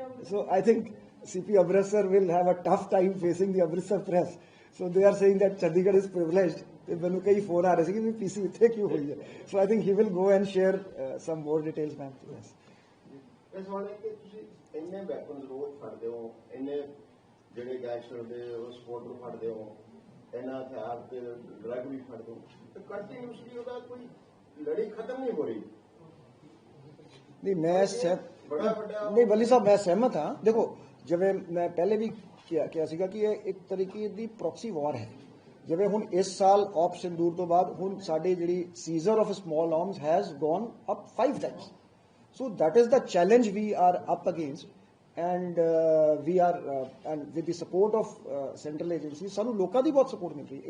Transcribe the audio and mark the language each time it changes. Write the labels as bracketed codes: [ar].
[en] So I think CP Amritsar will have a tough time facing the Amritsar press. So they are saying that Chandigarh is privileged. [pa] ਤੇ ਮੈਨੂੰ ਕਈ phone ਆ ਰਹੇ ਸੀ ਕਿ ਵੀ ਪੀਸੀ ਇੱਥੇ ਕਿਉਂ ਹੋਈ ਹੈ। [en] So I think he will go and share some more details, ma'am. Yes. [pa] ਇਸ ਵਾਲੇ ਕਿ ਤੁਸੀਂ ਇੰਨੇ ਵੈਪਨਸ ਰੋਜ਼ ਫੜਦੇ ਹੋ, ਇੰਨੇ ਜਿਹੜੇ ਗੈਂਗਸਟਰ ਦੇ ਸਪੋਰਟ ਨੂੰ ਫੜਦੇ ਹੋ, ਇਹਨਾਂ ਹਥਿਆਰ ਤੇ ਡਰੱਗ ਵੀ ਫੜਦੇ ਹੋ, ਤੇ ਕੰਟੀਨਿਊਸਲੀ ਉਹਦਾ ਕੋਈ ਲੜੀ ਖਤਮ ਨਹੀਂ ਹੋ ਰਹੀ। नहीं मैं नहीं बली साहब मैं सहमत हाँ। देखो जिवें मैं पहले भी किया सीगा कि ਇਹ ਇੱਕ ਤਰੀਕੇ ਦੀ ਪ੍ਰੋਕਸੀ ਵਾਰ ਹੈ। ਜਿਵੇਂ ਹੁਣ ਇਸ ਸਾਲ ਆਪ ਸਿੰਦੂਰ ਤੋਂ ਬਾਅਦ ਹੁਣ ਸਾਡੀ ਜਿਹੜੀ [en] Seizure of small arms has gone up 5 times. So that is the challenge we are up against and we are and with the support of central agency [pa] ਸਾਨੂੰ ਲੋਕਾਂ ਦੀ ਬਹੁਤ ਸਪੋਰਟ ਮਿਲ ਰਹੀ ਹੈ।